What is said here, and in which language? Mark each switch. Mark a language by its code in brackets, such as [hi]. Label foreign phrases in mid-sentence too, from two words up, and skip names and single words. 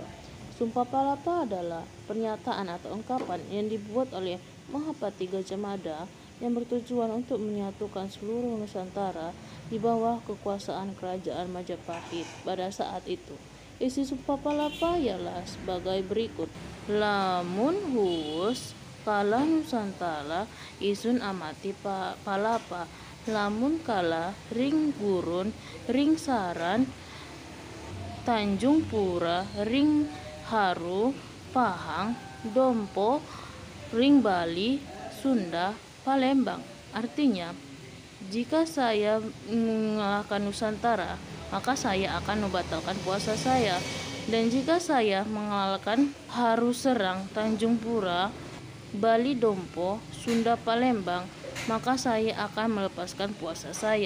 [id] Sumpah Palapa adalah pernyataan atau ungkapan yang dibuat oleh Mahapati Gajah Mada yang bertujuan untuk menyatukan seluruh Nusantara di bawah kekuasaan kerajaan Majapahit pada saat itu. Isi Sumpah Palapa ialah sebagai berikut. [kaw] Lamun huus kalah Nusantara isun amati palapa, lamun kalah ring gurun ring saran Tanjung Pura ring Haru Pahang Dompo ring Bali Sunda Palembang. [id] Artinya, jika saya mengalahkan Nusantara, maka saya akan membatalkan puasa saya. Dan jika saya mengalahkan Haru Serang Tanjung Pura Bali Dompo Sunda Palembang, maka saya akan melepaskan puasa saya.